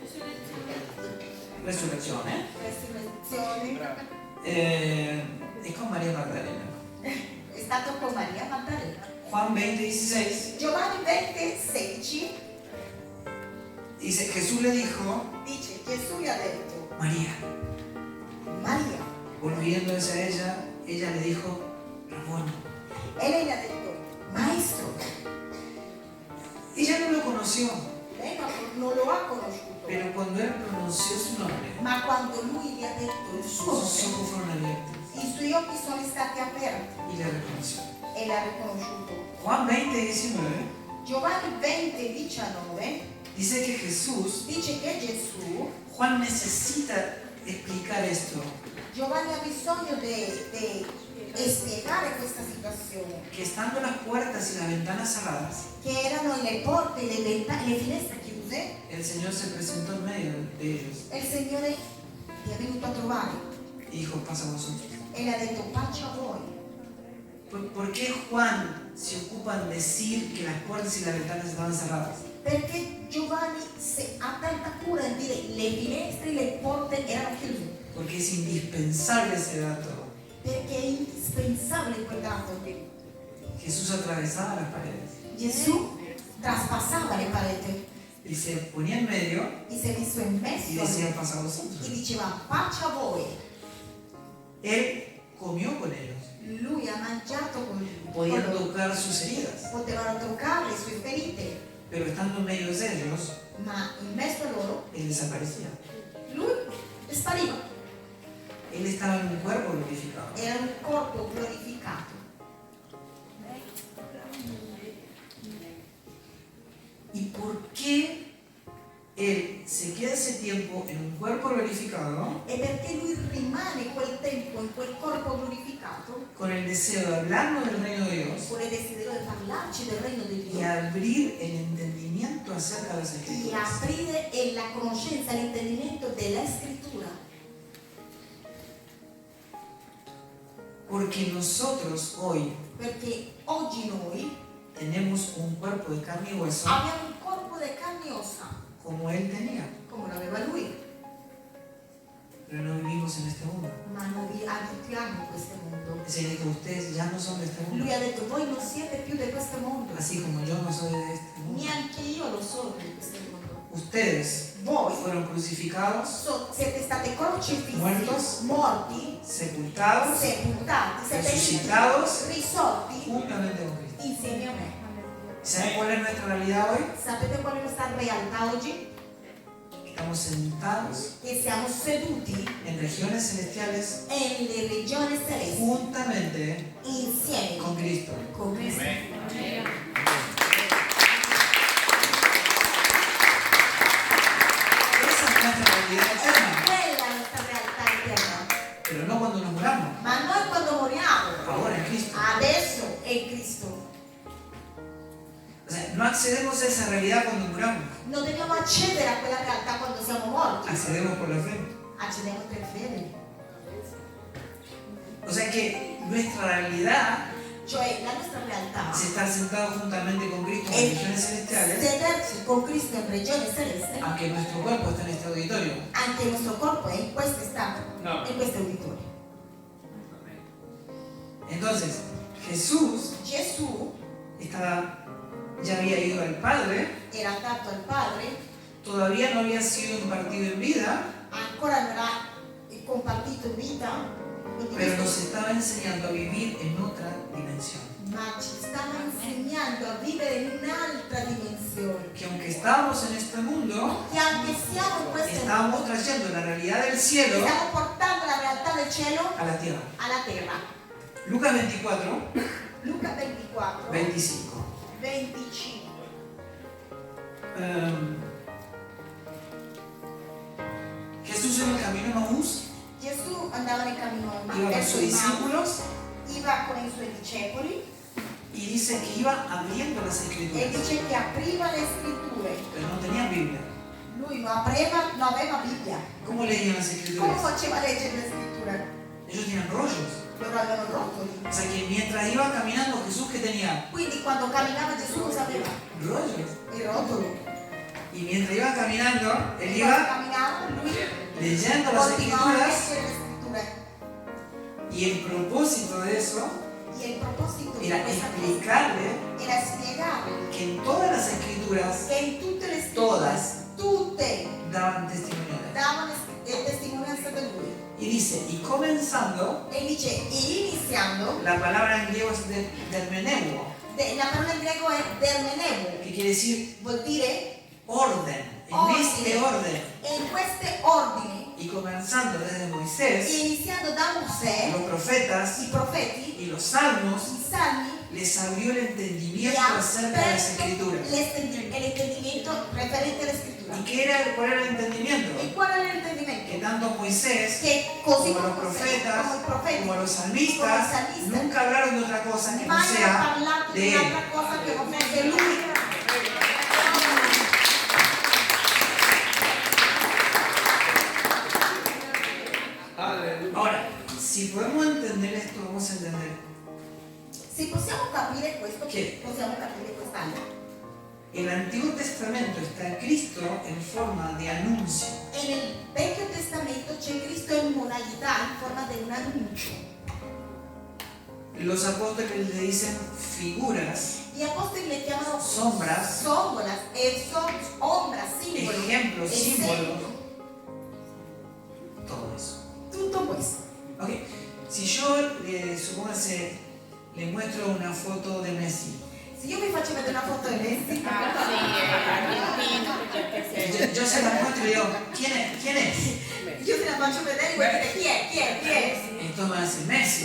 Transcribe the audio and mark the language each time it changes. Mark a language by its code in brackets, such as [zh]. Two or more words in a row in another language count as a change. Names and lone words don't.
[es] resurrección, [it] resurrezione, [es] es con María Magdalena. [it] è stato con Maria Maddalena. [es] Juan 20:16 [it] Giovanni 20:16 [es] dice, Jesús le dijo, [it] dice, Gesù gli ha detto, [es] María. [it] Maria, [es] Volviendo hacia ella le dijo, Rabón. [it] e lei gli ha detto, maestro. [es] Ella no lo conoció, [it] Lei non lo ha conosciuto, [es] pero cuando él pronunció su nombre, [it] ma quando lui gli ha detto il suo [es] sus [it] nome, [es] ojos fueron abiertos [it] i suoi occhi sono stati aperti [es] y le reconoció. [it] e l'ha riconosciuto. [es] Juan 20:19 [it] Giovanni 20:19 [es] dice que Jesús, [it] dice che Gesù, [es] Juan necesita explicar esto, [it] Giovanni ha bisogno di spiegare questa situazione, [es] que estando las puertas y las ventanas cerradas, [it] che erano le porte, le finestre chiuse, [es] el Señor se presentó en medio de ellos [it] e il Signore ti è venuto a trovare [es] y dijo, pasa a vosotros. [it] e le ha detto pace a voi. [es] ¿Por qué Juan se ocupa en decir que las puertas y las ventanas estaban cerradas? [it] Perché Giovanni ha tanta cura di dire le finestre e le porte erano chiuse, [es] Porque es indispensable ese dato. [it] perché è indispensabile quel dato. [es] Jesús atravesaba las paredes [it] Gesù traspassava le pareti [es] y se ponía en medio [it] e si è messo in [es] y [it] mezzo [es] decía, pasa a [it] e [es] vosotros. [it] diceva pace a voi. [es] Él comió con ellos, [it] Lui ha mangiato con [es] podían [it] loro, [es] tocar sus heridas, [it] potevano toccare le sue ferite, [es] pero estando en medio de ellos, [it] ma in mezzo a loro [es] Él desaparecía. [it] lui spariva. [es] Él estaba en un cuerpo glorificado. [it] Era un corpo glorificato. [es] ¿Y por qué Él se queda ese tiempo en un cuerpo glorificado [it] E perché lui rimane quel tempo in quel corpo glorificato, [es] con el deseo de hablarnos del reino de Dios [it] con il desiderio di parlarci del regno di [es] y [it] Dio [es] abrir el entendimiento acerca de las [it] e [es] Escrituras. [it] aprire la conoscenza, l'intendimento della scrittura. [es] Porque nosotros hoy [it] Perché oggi noi [es] tenemos un cuerpo de carne y hueso [it] abbiamo un corpo di carne e ossa, [es] como Él tenía, [it] come lo aveva lui, [es] pero no vivimos en este mundo. [it] ma noi abitiamo in questo mondo. [es] Es decir, que ustedes ya no son de este mundo, [it] Lui ha detto, voi non siete più di questo mondo, [es] así como yo no soy de este mundo. [it] neanche io lo sono di questo mondo. [es] Ustedes [it] Voi [es] fueron crucificados, [it] siete stati crocifissi, [es] Muertos. [it] morti, [es] sepultados, [it] sepultati, [es] Resucitados. [it] risorti [es] juntamente con Cristo. [it] insieme a me. [es] ¿Saben cuál es nuestra realidad hoy? [it] Sapete qual è la nostra realtà oggi? [es] Estamos sentados [it] Che siamo seduti [es] en regiones celestiales [it] nelle regioni celesti [es] juntamente [it] insieme [es] con Cristo. [it] con Cristo. [es] Esa es nuestra realidad eterna, [it] Quella è la nostra realtà eterna. [es] pero no cuando nos muramos, [it] Ma noi quando moriamo, [es] ahora en Cristo. [it] adesso è Cristo. [es] O sea, no accedemos a esa realidad cuando muramos, [it] Non dobbiamo accedere a quella realtà quando siamo morti. [es] accedemos por la fe. [it] Accediamo per fede. [es] O sea que nuestra realidad [it] Cioè la nostra realtà [es] es estar sentados juntamente con Cristo en [it] è [es] regiones celestiales, [it] sederci con Cristo in regione celeste, [es] aunque nuestro cuerpo está en este auditorio. [it] anche il nostro corpo è in questo stato, [es] No. [it] in questo auditorio. [es] Entonces, Jesús [it] Gesù [es] ya había ido al Padre, [it] era dato al Padre, [es] todavía no había sido impartido en vida, [it] ancora non era compartito in vita, [es] pero nos estaba enseñando a vivir en otra dimensión. [it] ma ci stava insegnando a vivere in un'altra dimensione. [es] Que aunque estábamos en este mundo, [it] Che anche siamo in questo mondo, [es] estábamos trayendo la realidad del cielo [it] stiamo portando la realtà del cielo [es] a la tierra. [it] alla terra. [es] Lucas 24, [it] Luca 24, [es] 25. [it] 25. [es] Jesús en el camino a Maús [it] Gesù andava nel cammino [es] iba con [it] verso [es] sus [it] il mare, [es] discípulos [it] iva con i suoi discepoli [es] y dice que iba abriendo las [it] e [es] escrituras, [it] dice che apriva le scritture. [es] pero no tenían Biblia. [it] Lui non aveva Bibbia. [es] ¿Cómo leían las [it] Come [es] escrituras? [it] faceva leggere le scritture? [es] Ellos tenían rollos. [it] Loro avevano rotoli. [es] O sea que mientras iba caminando Jesús, ¿qué tenía? [it] Quindi quando camminava Gesù cosa aveva? [es] Rollos. [it] Il rotolo. [es] Y mientras iba caminando, él [it] Quando [es] iba [it] camminava lui [es] leyendo las [it] continuava a [es] escrituras [it] leggere le scritture. [es] y el propósito de eso [it] E il proposito di [es] era [it] questa cosa [es] explicarle [it] era spiegare [es] que en todas las escrituras [it] che in tutte le scritture, [es] Todas. [it] tutte [es] daban testimonio de él. [it] davano testimonianza di lui. [es] Y dice, y comenzando, [it] E dice, e iniziando, [es] la palabra en griego es dermeneuo, [it] la parola in greco è dermeneu, [es] que quiere decir [it] vuol dire [es] orden, en Orden. este orden. [it] e in queste ordini, [es] Y comenzando desde [it] e [es] Moisés, [it] iniziando da Mosè, [es] los profetas [it] i profeti, [es] y los salmos, [it] i salmi, [es] les abrió el [it] e [es] entendimiento [it] ha [es] acerca de las [it] aperto [es] escrituras. [it] l'intendimento referente alle scritture. [es] ¿Y cuál era el entendimiento? [it] E qual è [es] Que [it] l'intendimento? [es] tanto Moisés [it] Che così [es] como los [it] come [es] profetas, [it] come i profeti, [es] como los [it] come [es] salmistas, [it] i salmisti, [es] nunca hablaron de otra cosa que no [it] mai hanno [es] sea [it] parlato [es] de [it] di [es] él. [it] un'altra cosa che non fosse lui. [es] Ahora, si podemos entender esto, vamos a entender [it] Se possiamo capire questo, Che? possiamo capire quest'anno. [es] el Antiguo Testamento está Cristo en forma de anuncio. [it] E nel Vecchio Testamento c'è Cristo in modalità, in forma di un annuncio. [es] Los apóstoles le dicen figuras, [it] Gli apostoli le chiamano [es] sombras, [it] sombolas, e ombra, simbolo, [es] ejemplos, [it] esempio, [es] símbolos, todo eso. [it] tutto questo. [es] Ok, si yo, supóngase, le muestro una foto de Messi, [it] Se io vi faccio vedere una foto di Messi, [es] yo se la muestro y digo, ¿quién es? ¿Quién es? [it] io te la faccio vedere e vuoi dire chi è? [es] Y todos van a decir Messi.